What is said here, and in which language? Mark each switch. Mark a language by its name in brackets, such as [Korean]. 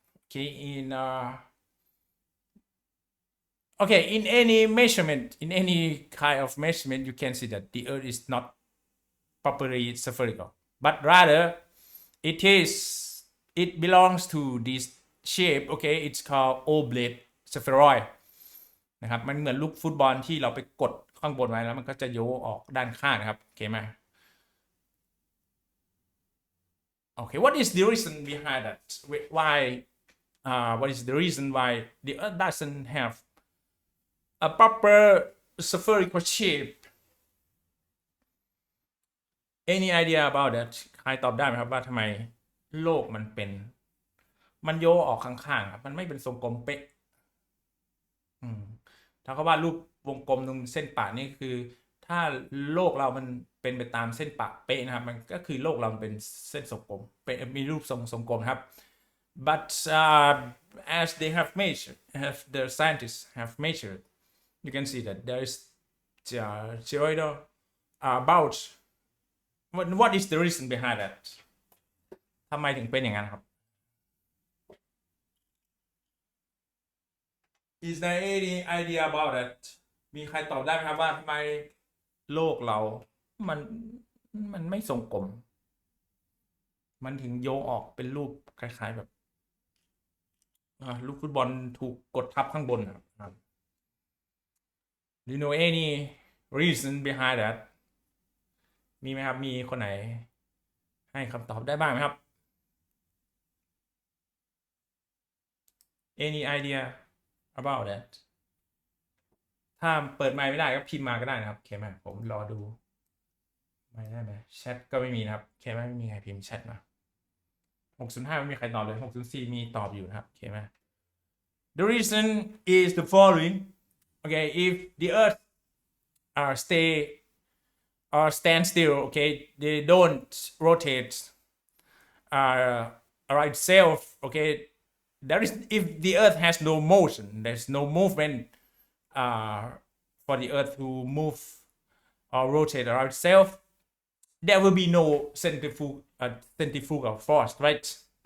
[English] Okay, in in any measurement, in any kind of measurement, you can see that the Earth is not properly spherical, but rather it belongs to this shape. Okay, it's called oblate spheroid [Thai] นะครับมันเหมือนลูกฟุตบอลที่เราไปกดข้างบนไว้แล้วมันก็จะโยกออกด้านข้างนะครับโอเคไหม [English] Okay, what is the reason behind that? Why what is the reason why the Earth doesn't have a proper spherical shape? Any idea about that? [Thai] ใครตอบได้ไหมครับว่าทำไมโลกมันโยกออกข้างๆครับมันไม่เป็นทรงกลมเป๊ะถ้าเขาว่ารูปวงกลมตรงเส้นปะนี่คือถ้าโลกเรามันเป็นไปตามเส้นปะเป๊ะนะครับมันก็คือโลกเราเป็นเส้นทรงกลมเป็นมีรูปทรงกลมครับ [English] but as they have measured, as the scientists have measured, you can see that there is geoidal bulge. What is the reason behind that? [Thai] ทำไมถึงเป็นอย่างนั้นครับ [English] Is there any idea about that? [Thai] มีใครตอบได้ไหมครับว่าทำไมโลกเรามันไม่ทรงกลมมันถึงโยงออกเป็นรูปคล้ายๆแบบลูกฟุตบอลถูกกดทับข้างบนครับ [English] Do you know any reason behind that? [Thai] มีไหมครับมีคนไหนให้คำตอบได้บ้างไหมครับ [English] Any idea about that? [Thai] ถ้าเปิดไมค์ไม่ได้ก็พิมพ์มาก็ได้นะครับโอเคไหมผมรอดูไม่ได้ไหมแชทก็ไม่มีนะครับโอเคไหมไม่มีใครพิมพ์แชทมา605ไม่มีใครตอบเลย604มีตอบอยู่นะครับโอเคไหม [English] The reason is the following. Okay, if the Earth stand still, okay, they don't rotate around itself. Okay, if the Earth has no motion, there's no movement for the Earth to move or rotate around itself, there will be no centrifugal force, right?